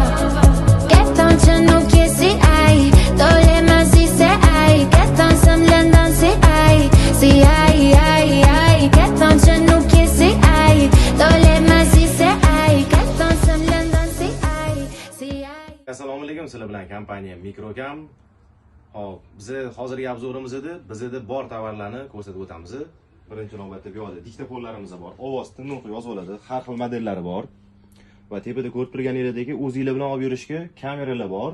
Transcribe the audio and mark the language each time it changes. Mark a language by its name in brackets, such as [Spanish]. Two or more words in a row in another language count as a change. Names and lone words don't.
[Uzbek] Che tanto non chiesi ai, tole ma si se ai, che tanto semblando si ai, si ai, che tanto non chiesi ai, tole ma si se ai, che tanto semblando si ai, si ai. Assalomu alaykum, sizlar bilan kompaniya Mikrokam. Hop, biz hozirgi obzorimizda bizda bor tovarlarni ko'rsatib o'tamiz. Birinchi navbatda bu yerda diktofonlarimiz bor. Ovoz tinib yozib oladi. Har xil modellari bor. Va tepada ko'rib turganingizdek, o'zingizlar bilan olib yurishga kameralar bor.